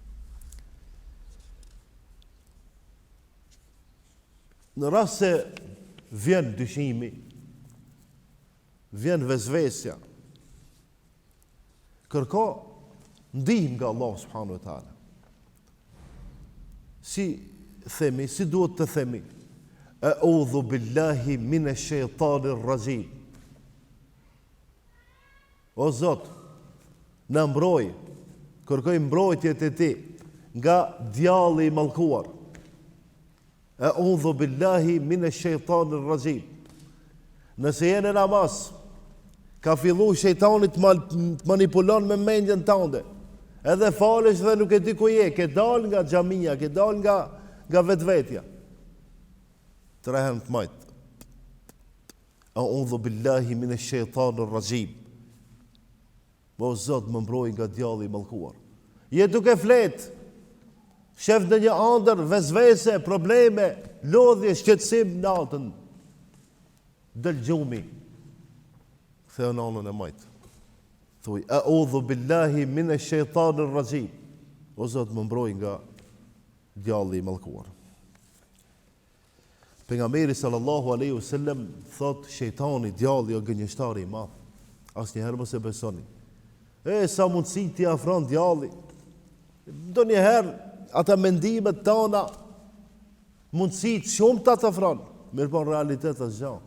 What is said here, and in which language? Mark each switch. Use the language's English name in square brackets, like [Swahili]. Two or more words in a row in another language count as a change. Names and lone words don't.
[Albanian] Në rast se vjen dyshimi, vjen vezvesja, kërko ndihmë nga Allah [Arabic] سبحانه وتعالى. [Albanian] Si themi, si duhet të themi? [Arabic] أعوذ بالله من الشيطان الرجيم. [Albanian] O Zot, na mbroj, kërkoj mbrojtje te ti nga djalli i mallkuar. [Arabic] أعوذ بالله من الشيطان الرجيم. [Albanian] Nëse jeni në namaz, ka fillu shejtani të manipulon me mendjen tënde. Edhe falesh dhe nuk e di ku je, ke dal nga xhamia, ke dal nga vetvetja. 3 herë të majt. [Arabic] أعوذ بالله من الشيطان الرجيم. [Albanian] O Zot, më mbroj nga djalli i mallkuar. Je duke flet, shef në një ëndër, vezvese, probleme, lodhje, shqetësim natën. Del gjumi. Ktheu në anën e majt. Thuaj, [Arabic] أعوذ بالله من الشيطان الرجيم. [Albanian] O Zot, më mbroj nga djalli i mallkuar. Pejgamberi [Arabic] صلى الله عليه وسلم [Albanian] thot, shejtani, djalli o gënjeshtari i madh. Asnjëherë mos e besoni. Sa mundësi t'i afron djalli. Ndonjëherë ata mendimet tona mundësit shumë ta të afron, mirë po në realitet asgjë.